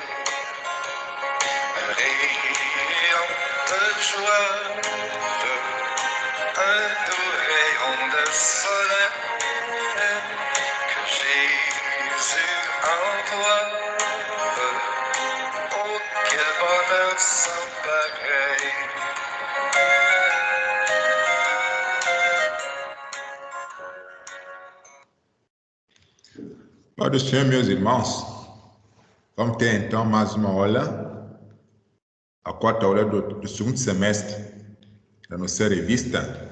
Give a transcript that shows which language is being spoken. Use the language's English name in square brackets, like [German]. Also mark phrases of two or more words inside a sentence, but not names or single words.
[French] Un rayon de joie, un doux rayon de soleil, que Jésus envoie. Oh, quel bonheur sans pareil. [Portuguese] Pai do Senhor, meus irmãos, vamos ter então mais uma aula, a quarta aula do segundo semestre da nossa revista.